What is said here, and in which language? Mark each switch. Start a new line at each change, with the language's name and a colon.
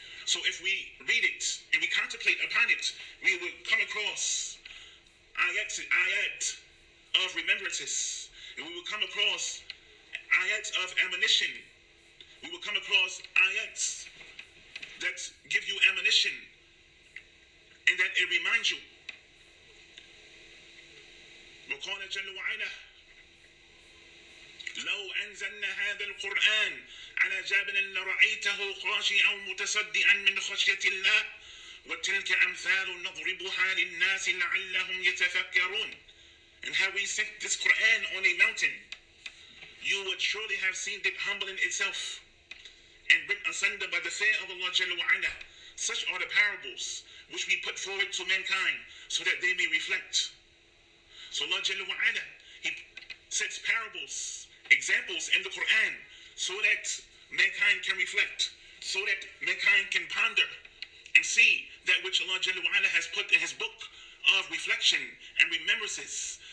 English: So if we read it and we contemplate upon it, we will come across ayat of remembrances. And we will come across ayats of admonition. We will come across ayats that give you admonition and that it reminds you.
Arabic: وقال جل وعلا لو أنزلنا هذا القرآن على جبل لرأيته خاشعا متصدعا من خشية الله وتلك أمثال نضربها للناس لعلهم يتفكرون.
English: And how we sent this Quran on a mountain, you would surely have seen it humbling itself and bring asunder by the fear of Allah Jalla wa'ala. Such are the parables which we put forward to mankind so that they may reflect. So Allah Jalla wa'ala, He sets parables, examples in the Quran so that mankind can reflect, so that mankind can ponder and see that which Allah Jalla wa'ala has put in His book of reflection and remembrances.